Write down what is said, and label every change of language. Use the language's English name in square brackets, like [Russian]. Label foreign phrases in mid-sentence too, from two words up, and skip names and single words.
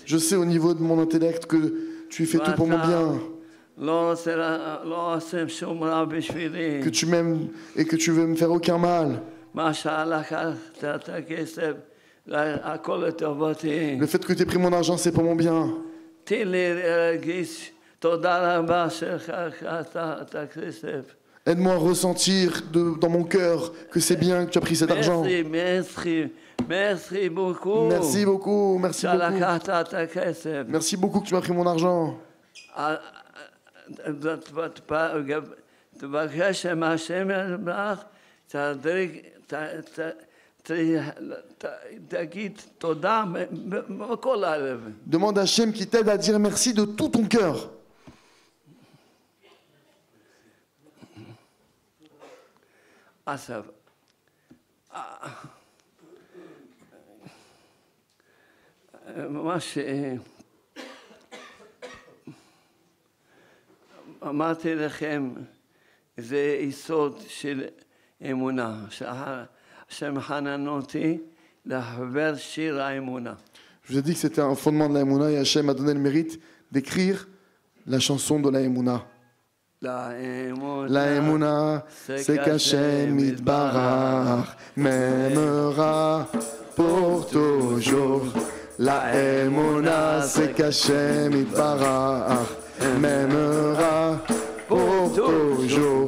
[French] je sais au niveau de mon intellect que tu fais tout pour mon bien, [Hebrew] לא עושה שום רע בשבילי. [French] que tu m'aimes et que tu veux me faire aucun mal. [Hebrew] מה שלקחת את הכסף, הכל לטובתי. [French] Le fait que tu aies pris mon argent, c'est pour mon bien. [Hebrew] תן לי להרגיש תודה רבה שלקחת את הכסף. [French] Aide-moi à ressentir dans mon cœur que c'est bien que tu as pris cet argent. merci beaucoup. Merci beaucoup, merci beaucoup. [Hebrew] שלקחת את הכסף. [French] Merci beaucoup que tu m'as pris mon argent. [Hebrew] תבקש מהשם יתברך, תגיד תודה מכל הלב. [French] Demande à Hachem qui t'aide à dire merci de tout ton cœur. [Hebrew] עכשיו, ממש אמרתי לכם, זה יסוד של אמונה, שהשם חנן אותי לחבר שיר האמונה. [French] Je vous ai dit que c'était un fondement de la Emouna et Hachem a donné le mérite d'écrire la chanson de la Emouna. La Emouna, c'est qu' [Hebrew] השם יתברך [French] m'aimera pour toujours. La Emouna, c'est qu' [Hebrew] השם יתברך [French] m'aimera pour toujours.